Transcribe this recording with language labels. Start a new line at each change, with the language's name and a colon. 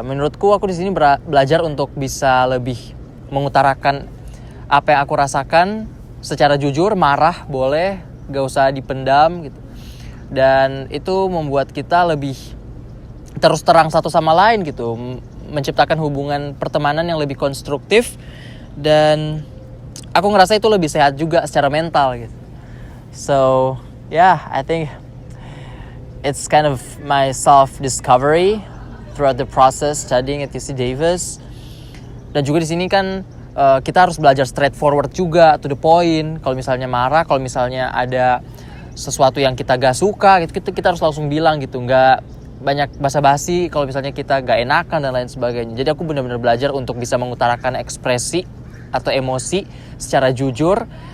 Indonesian: Menurutku aku di sini belajar untuk bisa lebih mengutarakan apa yang aku rasakan secara jujur, marah boleh, gak usah dipendam gitu. Dan itu membuat kita lebih terus terang satu sama lain gitu, menciptakan hubungan pertemanan yang lebih konstruktif, dan aku ngerasa itu lebih sehat juga secara mental gitu.
English: So, yeah, I think it's kind of my self-discovery throughout the process studying at UC Davis.
Indonesian: Dan juga di sini kan kita harus belajar straightforward juga, to the point. Kalau misalnya marah, kalau misalnya ada sesuatu yang kita gak suka, gitu, kita harus langsung bilang gitu. Gak banyak basa-basi kalau misalnya kita gak enakan dan lain sebagainya. Jadi aku benar-benar belajar untuk bisa mengutarakan ekspresi atau emosi secara jujur.